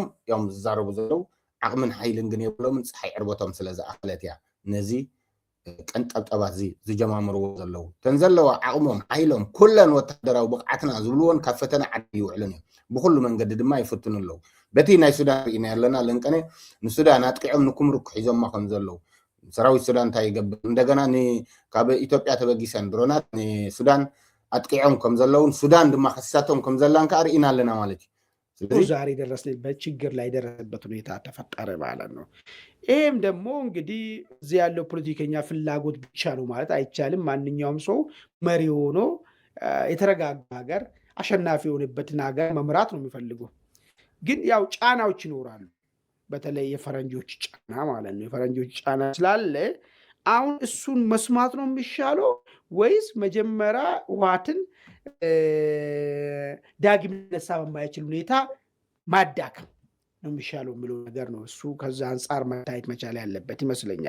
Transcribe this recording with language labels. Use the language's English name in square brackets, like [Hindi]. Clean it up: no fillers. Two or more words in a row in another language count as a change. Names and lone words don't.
[Tigrinya] እዮም ዝዛረቡ ዘለዉ ዓቕምን ሓይልን ግን የብሎምን ፀሓይ ዕርቦቶም ስለ ዝኣኸለት እያ ነዚ ቀንጠብጠባት ዝጀማምርዎ ዘለዉ ተን ዘለዋ ዓቕሞም ሓይሎም ኩለን ወታደራዊ ብቕዓትና ዝብልዎን ካብ ፈተና ዓዲ ይውዕሉን እዮም ብኩሉ መንገዲ ድማ ይፍትኑ ኣለዉ በቲ ናይ ሱዳን ርኢና ያለና ለንቀነ ንሱዳን ኣጥቂዖም ንኩምርኩ ሒዞማ ከም ዘለዉ ሰራዊት ሱዳን እንታይ ይገብር እንደገና ካብ ኢትዮጵያ ተበጊሰን ድሮናት ንሱዳን አጥቂዖም ከም ዘለውን ሱዳን ድማ ከሳቶም ከም ዘላን ከዓ ርኢና ኣለና ማለት እዩ [Amharic] ዛሬ ደረስንበት ችግር ላይ ደረሰበት ሁኔታ ተፈጠረ ማለት ነው። ይህም ደግሞ እንግዲህ እዚህ ያለው ፖለቲከኛ ፍላጎት ብቻ ነው ማለት አይቻልም። ማንኛውም ሰው መሪ ሆኖ የተረጋጋ ሀገር አሸናፊ የሆነበትን ሀገር መምራት ነው የሚፈልገው። ግን ያው ጫናዎች ይኖራሉ። በተለይ የፈረንጆች ጫና ማለት ነው። የፈረንጆች ጫና ስላለ አሁን እሱን መስማት ነው የሚሻለው ወይስ መጀመሪያ ህወሓትን ዳግም ሊነሳ በማይችል ሁኔታ ማዳከም ነው የሚሻለው የሚለው ነገር ነው። እሱ ከዛ አንጻር መታየት መቻል ያለበት ይመስለኛል።